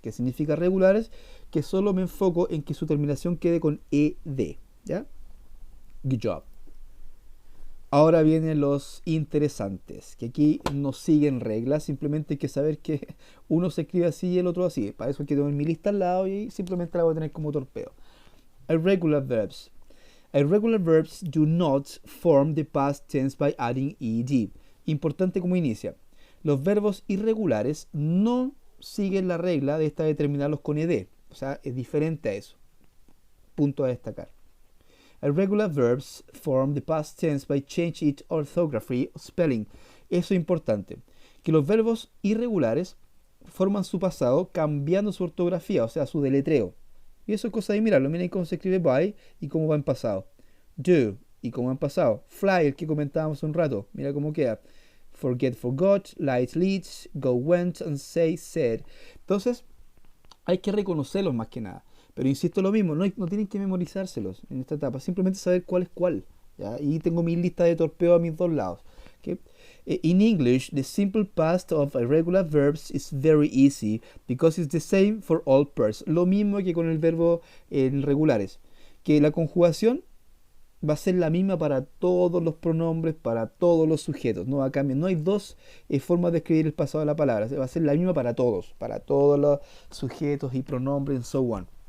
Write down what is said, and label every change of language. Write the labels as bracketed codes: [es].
[es] ¿Qué significa regulares? Que solo me enfoco en que su terminación quede con ed. ¿Ya? [en] Good job. [es] Ahora vienen los interesantes, que aquí no siguen reglas, simplemente hay que saber que uno se escribe así y el otro así. Para eso hay que tener mi lista al lado y simplemente la voy a tener como torpeo. [en] Irregular verbs. Irregular verbs do not form the past tense by adding ed. [es] Importante como inicia. Los verbos irregulares no siguen la regla de esta de terminarlos con ed. O sea, es diferente a eso. Punto a destacar. [en] Irregular verbs form the past tense by changing its orthography or spelling. [es] Eso es importante. Que los verbos irregulares forman su pasado cambiando su ortografía, o sea, su deletreo. Y eso es cosa de mirarlo. Miren cómo se escribe by y cómo va en pasado. Do, y cómo han pasado. Fly, el que comentábamos un rato, mira cómo queda. [en] Forget, forgot, light, leads, go, went, and say, said. [es] Entonces, hay que reconocerlos más que nada. Pero insisto lo mismo, no tienen que memorizárselos en esta etapa, simplemente saber cuál es cuál. ¿Ya? Y tengo mi lista de torpeo a mis dos lados. ¿Okay? [en] In English, the simple past of irregular verbs is very easy because it's the same for all persons. [es] Lo mismo que con el verbo en regulares, que la conjugación va a ser la misma para todos los pronombres, para todos los sujetos, no va a cambiar. No hay dos formas de escribir el pasado de la palabra, va a ser la misma para todos los sujetos y pronombres, [en] and so on.